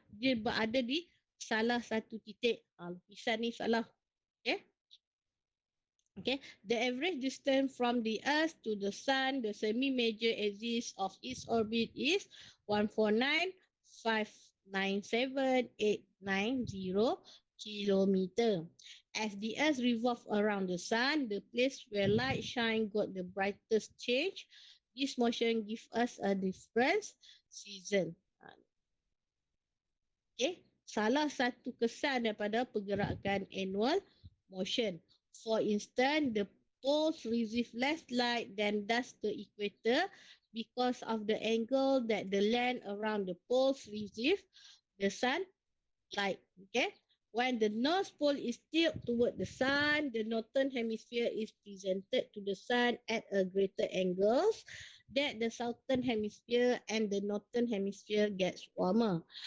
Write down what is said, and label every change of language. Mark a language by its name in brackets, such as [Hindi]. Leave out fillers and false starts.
[Malay] Dia berada di salah satu titik. Lukisan ni salah. [English] The average distance from the Earth to the Sun, the semi-major axis of its orbit is 149,597,890 kilometer. As the Earth revolves around the Sun, the place where light shine got the brightest change. This motion gives us a different season. [Malay] Salah satu kesan daripada pergerakan annual [English] motion. For instance, the poles receive less light than does the equator because of the angle that the land around the poles receive the sun light. Okay. When the north pole is tilted toward the sun, the northern hemisphere is presented to the sun at a greater angles that the southern hemisphere and the northern hemisphere gets warmer.